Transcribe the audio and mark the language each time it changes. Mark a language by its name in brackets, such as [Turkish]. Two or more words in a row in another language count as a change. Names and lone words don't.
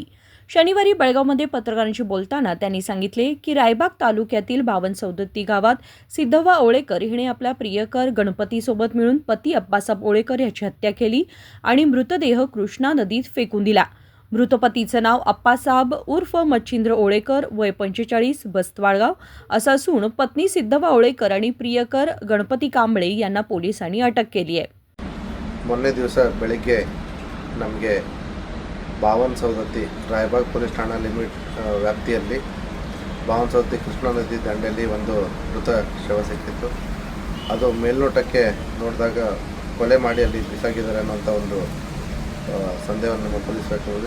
[Marathi] शनिवारी बेळगावमध्ये पत्रकारांशी बोलताना त्यांनी सांगितले की रायबाग तालुक्यातील 52 गावात सिद्धव्वा ओळेकर हिने आपला प्रियकर गणपतीसोबत मिळून पती अप्पासाहेब ओळेकर याची हत्या केली आणि मृतदेह कृष्णा नदीत फेकून दिला। मृत पतीचं नाव अप्पासाहेब उर्फ मच्छिंद्र ओळेकर, वय 45, बस्तवाळगाव असं असून पत्नी सिद्धव्वा ओळेकर आणि प्रियकर गणपती कांबळे यांना पोलिसांनी अटक केली आहे। [Kannada] ಮೊನ್ನೆ ದಿವಸ ಬೆಳಗ್ಗೆ ನಮಗೆ ಬಾವನ್ ಸೌದತ್ತಿ ರಾಯಬಾಗ್ ಪೊಲೀಸ್ ಠಾಣಾ ಲಿಮಿಟ್ ವ್ಯಾಪ್ತಿಯಲ್ಲಿ ಬಾವನ್ ಸೌದತ್ತಿ ಕೃಷ್ಣಾ ನದಿ ದಂಡೆಯಲ್ಲಿ ಒಂದು ಮೃತ ಶವ ಸಿಕ್ಕಿತ್ತು। ಅದು ಮೇಲ್ನೋಟಕ್ಕೆ ನೋಡಿದಾಗ ಕೊಲೆ ಮಾಡಿ ಅಲ್ಲಿ ಬಿಸಾಕಿದ್ದಾರೆ ಅನ್ನೋಂಥ ಒಂದು ಸಂದೇಹವನ್ನು ನಮ್ಮ ಪೊಲೀಸ್ ವ್ಯಕ್ತಪಡಿಸಿದ್ರು।